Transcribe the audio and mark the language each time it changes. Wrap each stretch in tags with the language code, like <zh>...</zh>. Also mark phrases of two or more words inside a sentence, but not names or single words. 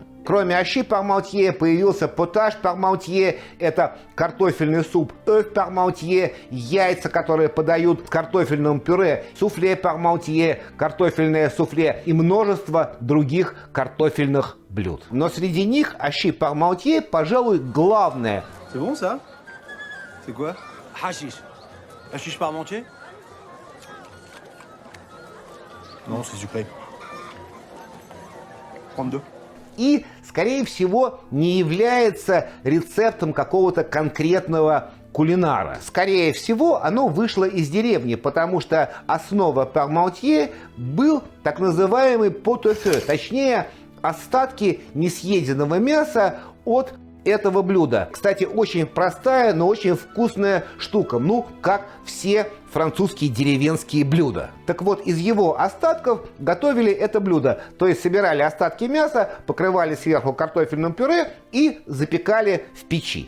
<ru>Кроме ащи Пармантье появился потаж Пармантье, это картофельный суп Пармантье, яйца, которые подают в картофельном пюре, суфле Пармантье, картофельное суфле и множество других картофельных блюд. Но среди них ащи Пармантье, пожалуй, главное.</ru> <fr>C'est bon ça? C'est quoi? Hashish. Hashish Parmentier? Non, c'est sucré. Prendre deux.</fr> <ru>И, скорее всего, не является рецептом какого-то конкретного кулинара. Скорее всего, оно вышло из деревни, потому что основа Пармантье был так называемый pot-au-feu, точнее, остатки несъеденного мяса от этого блюда. Кстати, очень простая, но очень вкусная штука. Ну, как все французские деревенские блюда. Так вот, из его остатков готовили это блюдо. То есть собирали остатки мяса, покрывали сверху картофельным пюре и запекали в печи.</ru>